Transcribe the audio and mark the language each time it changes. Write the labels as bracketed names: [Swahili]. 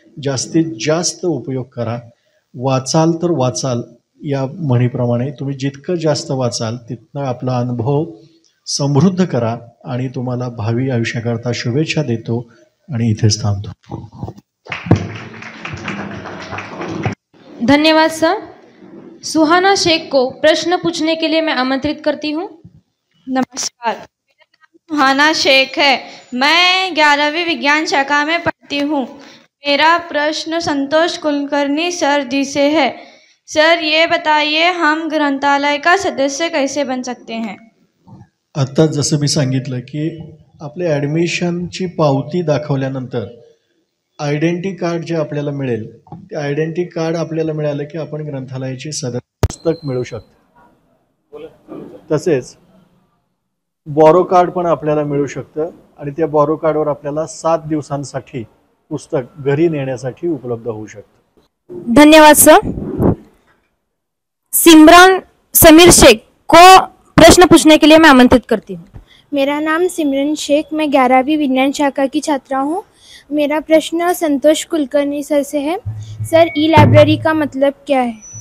[Marathi] जास्तीत जास्त उपयोग करा. वाचाल तर वाचाल या म्हणीप्रमाणे तुम्ही जितकं जास्त वाचाल तितकं आपला अनुभव समृद्ध करा आणि तुम्हाला भावी आयुष्याकरता शुभेच्छा देतो आणि इथेच थांबतो. धन्यवाद सर. [Hindi] सुहाना शेख को प्रश्न पूछने के लिए मैं आमंत्रित करती हूँ. नमस्कार, मेरा नाम सुहाना शेख है. मैं 11वीं विज्ञान शाखा में पढ़ती हूँ. मेरा प्रश्न संतोष कुलकर्णी सर जी से है. सर ये बताइए, हम ग्रंथालय का सदस्य कैसे बन सकते हैं? [Marathi] आत्ता जसं मी सांगितलं की आपल्या ॲडमिशनची पावती दाखवल्यानंतर आयडेंटिटी कार्ड जे आपल्याला मिळेल, ते आयडेंटिटी कार्ड आपल्याला मिळालं की आपण ग्रंथालयाची सदस्य पुस्तक मिळू शकतं. तसेच बॉरो कार्ड पण आपल्याला मिळू शकतं आणि त्या बॉरो कार्डवर आपल्याला 7 दिवसांसाठी पुस्तक घरी नेण्यासाठी उपलब्ध होऊ शकतं. धन्यवाद सर. [Hindi] सिमरन समीर शेख को प्रश्न पूछने के लिए मैं आमंत्रित करती हूँ. मेरा नाम सिमरन शेख, मैं 11वीं विज्ञान शाखा की छात्रा हूँ. मेरा प्रश्न संतोष कुलकर्णी सर से है. सर, ई लाइब्रेरी का मतलब क्या है?